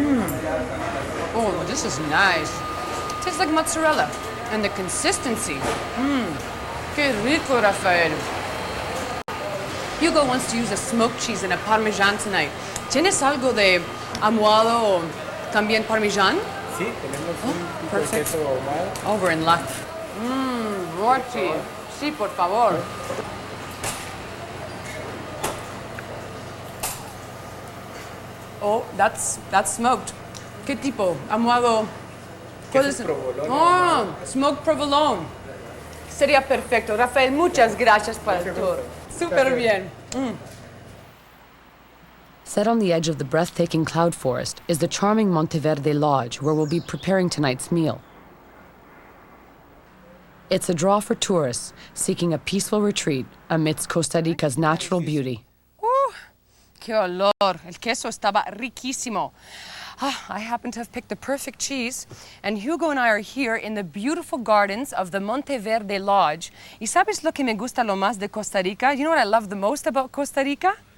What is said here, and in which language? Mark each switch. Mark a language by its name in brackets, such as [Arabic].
[English] Oh, this is nice. Tastes like mozzarella. And the consistency. [Spanish] Qué rico, Rafael. [English] Hugo wants to use a smoked cheese and a parmesan tonight. [Spanish] ¿Tienes algo de ahumado o también parmesan? Sí, tenemos un tipo de [English] perfect. [Spanish] queso ahumado. [English] Oh, we're in luck. More cheese. [Spanish] Sí, por favor. [English] Oh, that's smoked. [Spanish] ¿Qué tipo? Ahumado. ¿Cuál es? Provolone. [English] Oh, smoked provolone. [Spanish] Sería perfecto. Rafael, muchas gracias por el tour. Súper bien. [English] Set on the edge of the breathtaking cloud forest is the charming Monteverde Lodge, where we'll be preparing tonight's meal. It's a draw for tourists seeking a peaceful retreat amidst Costa Rica's natural beauty. [Spanish] ¡Qué olor! El queso estaba riquísimo. [English] I happen to have picked the perfect cheese, and Hugo and I are here in the beautiful gardens of the Monteverde Lodge. [Spanish] ¿Y sabes lo que me gusta lo más de Costa Rica? [English] You know what I love the most about Costa Rica?